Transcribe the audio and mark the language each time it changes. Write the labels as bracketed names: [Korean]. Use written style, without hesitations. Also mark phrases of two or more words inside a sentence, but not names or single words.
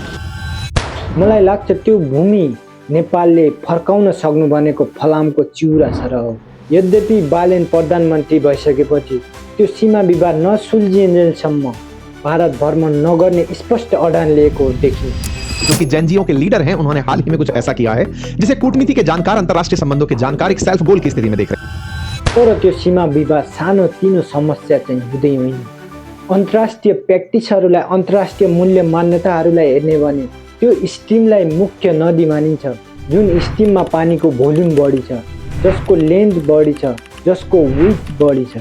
[Nepali] मलाई लाग्छ त्यो भूमि नेपालले फर्काउन सक्नु भनेको फलामको चिउरा छ र हो। यद्यपि बालेन प्रधानमन्त्री भइसकेपछि त्यो सीमा विवाद नसुल्झिएन्जेलसम्म भारत भ्रमण नगर्ने स्पष्ट अडान लिएको देखिन्छ। [Hindi] जो कि जेनजीओ के लीडर हैं, उन्होंने हाल ही में कुछ ऐसा किया है जिसे कूटनीति के जानकार, अंतर्राष्ट्रीय संबंधों के जानकार एक [English] self goal [Hindi] की स्थिति में देख रहे हैं। [Nepali] तर त्यो सीमा विवाद सानो तिनो समस्या चाहिँ हुँदै होइन। अन्तर्राष्ट्रिय प्र्याक्टिसहरूलाई, अन्तर्राष्ट्रिय मूल्य मान्यताहरूलाई हेर्ने भने त्यो स्ट्रिमलाई मुख्य नदी मानिन्छ, जुन स्ट्रिममा पानीको भोल्युम बढी छ, जसको लेन्थ बढी छ, जसको विड्थ बढी छ।